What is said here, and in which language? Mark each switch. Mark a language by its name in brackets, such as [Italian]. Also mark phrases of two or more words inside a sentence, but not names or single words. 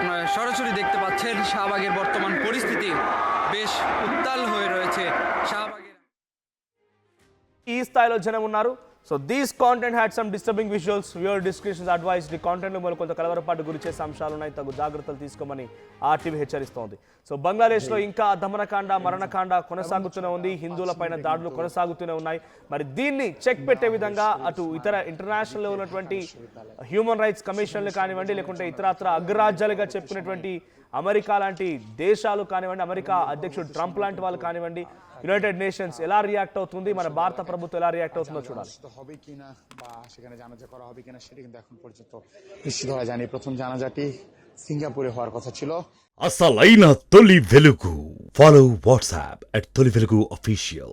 [Bangla] সরাসরি দেখতে পাচ্ছেন শাহবাগের বর্তমান পরিস্থিতি বেশ উত্তাল হয়ে রয়েছে শাহবাগের। [Telugu] ఈ స్థాయిలో జనం ఉన్నారు. [English] So this content had some disturbing visuals. Viewer descriptions advised. [Telugu] ఈ కాంటెంట్లో మరి కొంత కలవరపాటు గురి చేసే అంశాలు ఉన్నాయి. తగు జాగ్రత్తలు తీసుకోమని ఆర్టీవీ హెచ్చరిస్తోంది. సో బంగ్లాదేశ్లో ఇంకా దమనకాండ మరణకాండ కొనసాగుతూనే ఉంది. హిందువులపైన దాడులు కొనసాగుతూనే ఉన్నాయి. మరి దీన్ని చెక్ పెట్టే విధంగా అటు ఇతర ఇంటర్నేషనల్లో ఉన్నటువంటి [English] human rights [Telugu] కమిషన్లు కానివ్వండి, లేకుంటే ఇతరత్ర అగ్రరాజ్యాలుగా చెప్పుకునేటువంటి అమెరికా లాంటి దేశాలు కానివ్వండి, అమెరికా అధ్యక్షుడు ట్రంప్ లాంటి వాళ్ళు కానివ్వండి, యునైటెడ్ నేషన్స్ ఎలా రియాక్ట్ అవుతుంది, మన భారత ప్రభుత్వం ఎలా రియాక్ట్ అవుతుందో చూడాలి. [Bangla] হবে কিনা বা সেখানে জানাজা করা হবে কিনা সেটা কিন্তু এখন পর্যন্ত নিশ্চিত হওয়া যায়নি। প্রথম জানাজাটি సింగపూరే হওয়ার কথা ছিল। [Telugu] అసలైన తొలి వెలుగు. [English] follow WhatsApp [Telugu] @తొలి వెలుగు అఫీషియల్.